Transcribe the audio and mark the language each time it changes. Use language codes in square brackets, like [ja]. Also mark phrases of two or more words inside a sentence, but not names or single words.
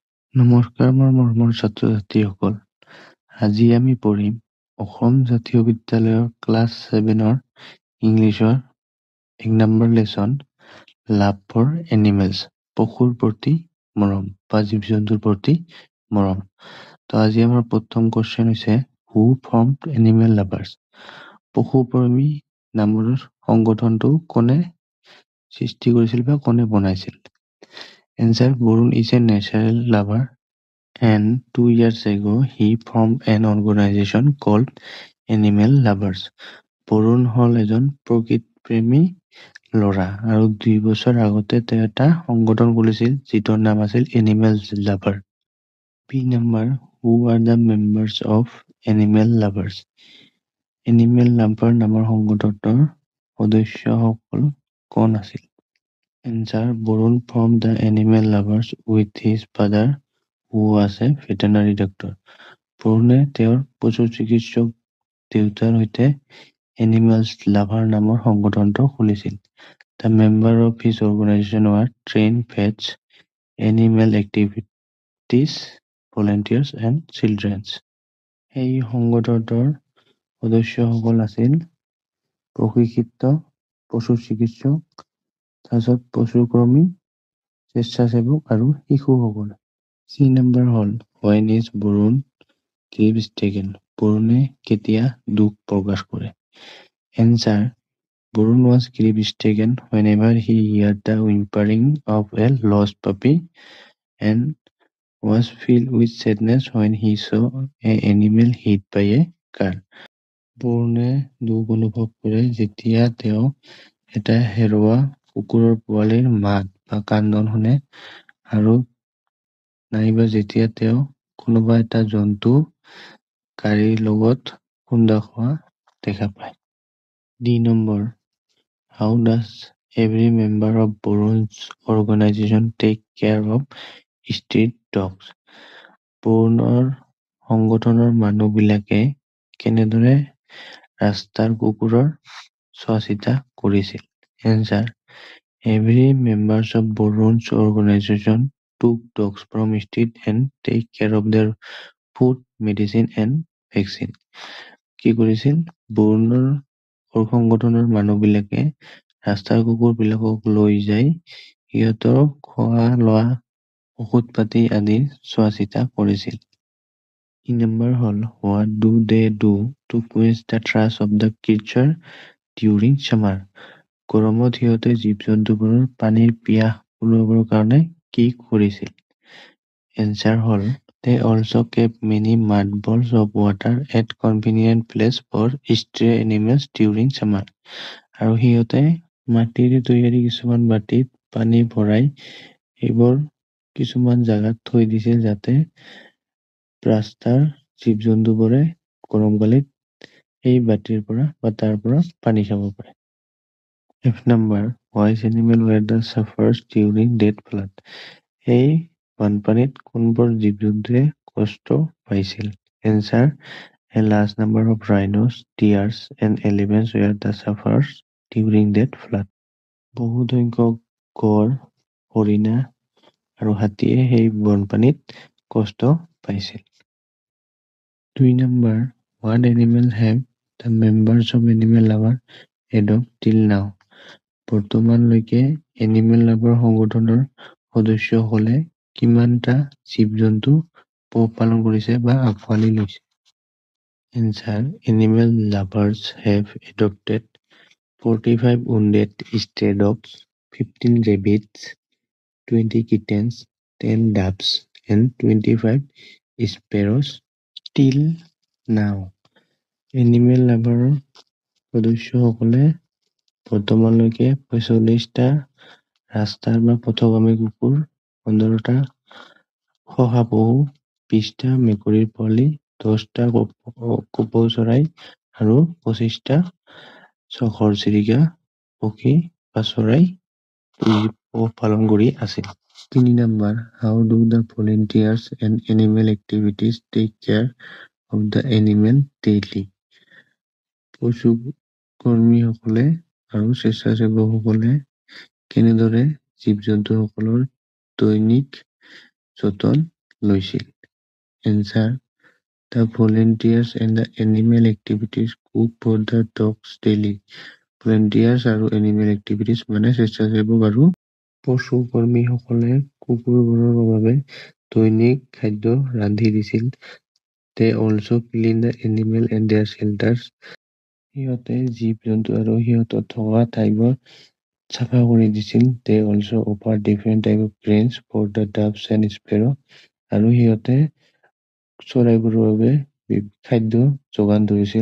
[as] নমস্কাৰ মোৰ মৰমৰ ছাত্ৰ-ছাত্ৰীসকল। আজি আমি পঢ়িম অসম জাতীয় বিদ্যালয়ৰ ক্লাছ 7ৰ ইংলিছৰ 1 নম্বৰ লেচন [en] love for animals, [as] পশুৰ প্ৰতি মৰম বা জীৱ-জন্তুৰ প্ৰতি মৰম। তো আজি আমাৰ প্ৰথম কোৱেশ্চন হৈছে [en] who formed Animal Lovers, [as] পশুপ্ৰেমী নামৰ সংগঠনটো কোনে সৃষ্টি কৰিছিল বা কোনে বনাইছিল? [en] এনসার, বৰুণ is a natural lover and 2 years ago he formed an organization called Animal Lovers. [as] বৰুণ হল এজন প্ৰকৃতিপ্ৰেমী ল'ৰা আৰু 2 বছৰ আগতে তেওঁ এটা সংগঠন খুলিছিল যিটোৰ নাম আছিল এনিমেল লাভাৰ। বি নম্বৰ, [en] who are the members of Animal Lovers, [as] এনিমেল লাভাৰ নামৰ সংগঠনৰ সদস্যসকল কোন আছিল? [en] এনসার, বৰুণ formed the animal lovers with his father who was a veterinary doctor. [as] বৰুণে তেওঁৰ পশু চিকিৎসক দেউতাৰ সৈতে এনিমেলছ লাভাৰ নামৰ সংগঠনটো খুলিছিল। [en] The member of his organization were trained vets, animal activities, volunteers and children. [as] এই সংগঠনৰ সদস্যসকল আছিল প্ৰশিক্ষিত পশু চিকিৎসক, তাৰপিছত পশুকৰ্মী, স্বেচ্ছাসেৱক আৰু শিশুসকল। চি নম্বৰ হল [en] when is বৰুণ grief stricken, [as] বৰুণে কেতিয়া দুখ প্ৰকাশ কৰে? [en] এনসার, বৰুণ was grief stricken whenever he heard the whimpering of a lost puppy and was filled with sadness when he saw an animal hit by a car. [as] বৰুণে দুখ অনুভৱ কৰে যেতিয়া তেওঁ এটা হেৰুৱা কুকুৰৰ পোৱালিৰ মাত বা কান্দন শুনে আৰু নাইবা যেতিয়া তেওঁ কোনোবা এটা জন্তু গাড়ীৰ লগত খুন্দা খোৱা দেখা পায়। [en] ডি নম্বৰ, how does every member of Borun's organization take care of street dogs, [as] বৰুণৰ সংগঠনৰ মানুহবিলাকে কেনেদৰে ৰাস্তাৰ কুকুৰৰ চোৱাচিতা কৰিছিল? [en] এনসার, every members of Borun's organization took dogs from street and take care of their food, medicine and vaccine. [as] কি কৰিছিল? বৰুণৰ সংগঠনৰ মানুহবিলাকে ৰাস্তাৰ কুকুৰবিলাকক লৈ যায় সিহঁতৰ খোৱা লোৱা ঔষধ পাতি আদিৰ চোৱাচিতা কৰিছিল। ই নম্বৰ হল [en] what do they do to quench the thirst of the creature during summer, [as] গৰমত সিহঁতে জীৱ-জন্তুবোৰৰ পানীৰ পিয়াহ পূৰাবৰ কাৰণে কি কৰিছিল? এনসাৰ হল [en] they also kept many mud balls of water at convenient place for stray animals during summer. [as] আৰু সিহঁতে মাটিৰে তৈয়াৰী কিছুমান বাটিত পানী ভৰাই এইবোৰ কিছুমান জাগাত থৈ দিছিল যাতে ৰাস্তাৰ জীৱ-জন্তুবোৰে গৰমকালিত এই বাটিৰ পৰা বা তাৰ পৰা পানী খাব পাৰে। এফ নম্বৰ, [en] wise animal were the sufferers during that flood, [as] এই বানপানীত কোনবোৰ জীৱ-জন্তুৱে কষ্ট পাইছিল? [en] এনসাৰ, a large number of rhinos, deers and elephants were the sufferers during that flood. [as] বহুত সংখ্যক গড়, হৰিণা আৰু হাতীয়ে সেই বানপানীত কষ্ট পাইছিল। 2 নম্বৰ, [en] what animal have the members of animal lover adopt till now, [as] বৰ্তমানলৈকে এনিমেল লাভাৰ সংগঠনৰ সদস্যসকলে কিমানটা জীৱ-জন্তু পোহপালন কৰিছে বা আঁকোৱালি লৈছে? [en] Answer, Animal Lovers have adopted 45 wounded stray dogs, 15 rabbits, 20 kittens, 10 doves and 25 sparrows till now. [as] এনিমেল লাভাৰৰ সদস্যসকলে বৰ্তমানলৈকে 45টা ৰাস্তাৰ বা পথগামী কুকুৰ, 15টা শহাপহু, 20টা মেকুৰীৰ পোৱালি, 10টা কপৌ চৰাই আৰু 25টা ঘৰচিৰিকা পক্ষী বা চৰাই পোহপালন কৰি আছিল। 3 নম্বৰ, [en] how do the volunteers and animal activities take care of the animal daily, [as] পশুকৰ্মীসকলে আৰু স্বেচ্ছাসেৱকসকলে কেনেদৰে জীৱ-জন্তুসকলৰ দৈনিক যতন লৈছিল? [en] এনচাৰ: The volunteers and the animal activities cook for the dogs daily. [as] ভলেণ্টিয়াৰ্ছ আৰু [en] animal activities [as] মানে স্বেচ্ছাসেৱক আৰু পশু কৰ্মীসকলে কুকুৰবোৰৰ বাবে দৈনিক খাদ্য ৰান্ধি দিছিল। [en] They also clean the animal and their shelters. [as] সিহঁতে জীৱ-জন্তু আৰু সিহঁতৰ থকা ঠাইবোৰ চাফা কৰি দিছিল। [en] They also offer different type of grains for the doves and sparrow. [as] আৰু সিহঁতে চৰাইবোৰৰ বাবে খাদ্য যোগান ধৰিছিল।